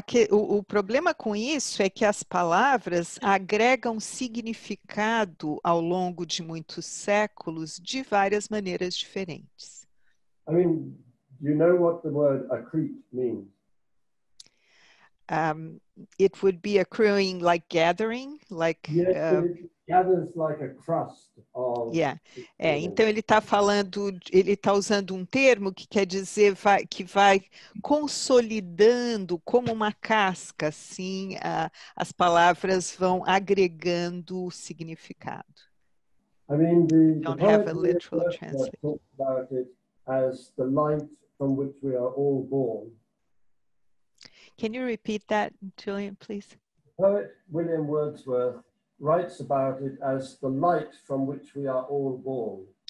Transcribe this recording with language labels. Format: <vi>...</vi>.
<pt>O problema com isso é que as palavras agregam significado ao longo de muitos séculos de várias maneiras diferentes.</pt> <en>I mean, do you know what the word accrete means? It would be accruing like gathering, like... Yes, it gathers like a crust of... Yeah.</en> <pt>Então ele está usando um termo que quer dizer que vai consolidando como uma casca, assim, as palavras vão agregando significado.</pt> <en>I mean, the Don't have a literal translation. Talks about it as the light from which we are all born. Can you repeat that, Julian, please? Poet William Wordsworth writes about it as the light from which we are all born.</en>